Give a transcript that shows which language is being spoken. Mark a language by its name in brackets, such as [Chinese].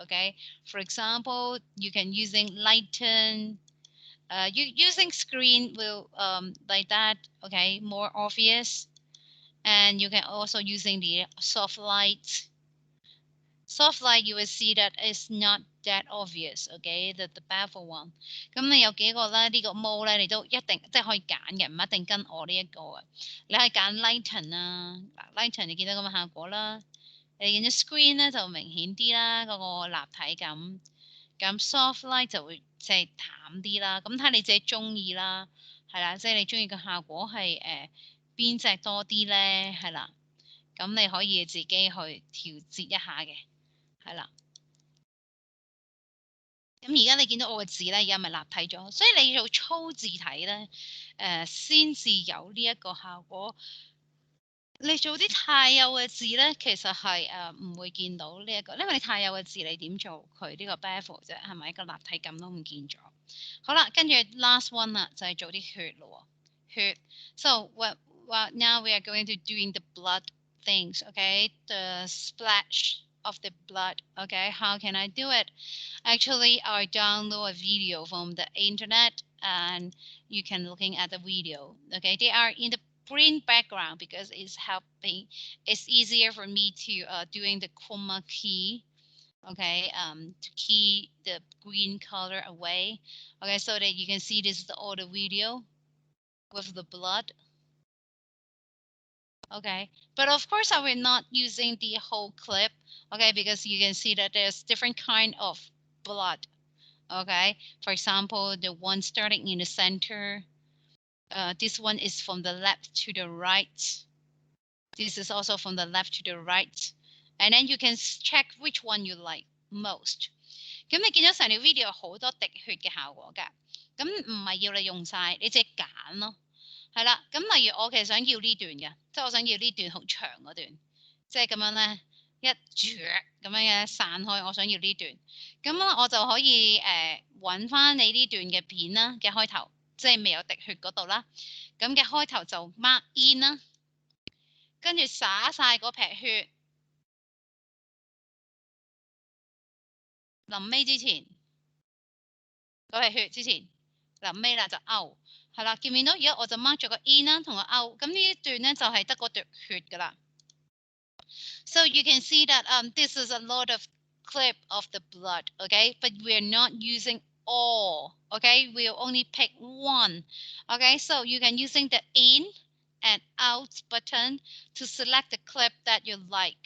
[English] Okay, for example, you can using lighten. You using screen will like that. Okay, more obvious, and you can also using the soft light. Soft light, you will see that it's not that obvious. Okay, the bevel one。 [Cantonese] 咁你有幾個咧？呢個 mode 咧，你都一定即係可以揀嘅，唔一定跟我呢一個嘅。你可以揀 lighten 啊，嗱 lighten 你見到咁嘅效果啦。你見到 screen 咧就明顯啲啦，嗰個立體感。咁 soft light 就會即係淡啲啦。咁睇你自己中意啦，係啦，即係你中意嘅效果係邊隻多啲咧？係啦，咁你可以自己去調節一下嘅。係啦，咁而家你見到我嘅字咧，而家咪立體咗，所以你做粗字體咧，先至有呢一個效果。你做啲太幼嘅字咧，其實係唔會見到呢一個，因為你太幼嘅字你點做佢呢個 bevel 啫，係咪個立體感都唔見咗？好啦，跟住 [English] last one [Cantonese] 啦，就係做啲血咯。血. [English] So now we are going to doing the blood things, okay? The splash of the blood, okay? How can I do it? Actually, I download a video from the internet and you can looking at the video, okay? They are in the green background because it's helping. It's easier for me to doing the chroma key, okay, to key the green color away, okay, so that you can see this is all the video with the blood. Okay, but of course I will not using the whole clip, okay, because you can see that there's different kind of blood. Okay, for example, the one starting in the center, this one is from the left to the right, this is also from the left to the right, and then you can check which one you like most. [Cantonese] 咁你見到成條 video 好多滴血嘅效果㗎，咁唔係要你用晒，你即係揀咯。係啦，咁例如我其實想要呢段嘅，即係我想要呢段好長嗰段，即係咁樣咧一咁樣嘅散開，我想要呢段，咁我就可以揾翻你呢段嘅片啦嘅開頭，即係未有滴血嗰度啦，咁嘅開頭就 mark in 啦，跟住灑晒嗰撇血，臨尾之前嗰撇血之前，臨尾啦就 out。係啦，見唔見到？而家我就 mark 咗個 in 啦，同個 out。咁呢一段咧就係得嗰滴血噶啦。 [English] So you can see that this is a lot of clip of the blood, okay? But we're not using all, okay? We'll only pick one, okay? So you can using the in and out button to select the clip that you like.